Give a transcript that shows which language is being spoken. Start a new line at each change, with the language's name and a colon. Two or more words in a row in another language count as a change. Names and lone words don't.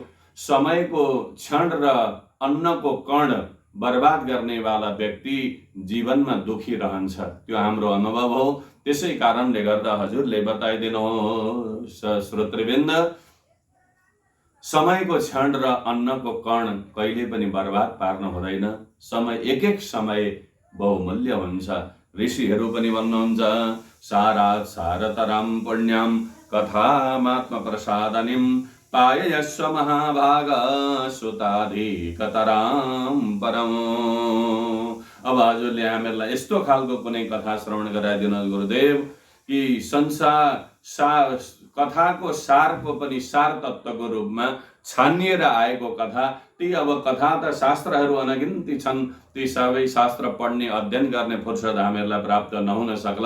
Nepali: समयको क्षण र अन्नको कण बर्बाद गर्नेवाला व्यक्ति जीवनमा दुखी रहन्छ, त्यो हाम्रो अनुभव हो। त्यसै कारणले गर्दा हजुरले बताइदिनुहोस् श्रोतृवृन्द, समयको क्षण र अन्नको कण कहिले पनि बर्बाद पार्नु हुँदैन। समय एक एक समय बहुमूल्य हुन्छ। ऋषिहरू पनि भन्नुहुन्छ,
Sanskrit: सारात् सारतरां पुण्यां कथामात्म प्रसादनिं पाययस्व महाभाग सुताधिकतरां परम।
Nepali: अब हजुरले हामीहरूलाई यस्तो खालको कुनै कथा श्रवण गराइदिनुहोस् गुरुदेव कि कथाको सारको पनि सार तत्त्वको रूपमा छानिएर आएको कथा। ती अब कथा त शास्त्रहरू अनगिन्ती छन्, ती सबै शास्त्र पढ्ने अध्ययन गर्ने फुर्सद हामीहरूलाई प्राप्त नहुन सक्ला।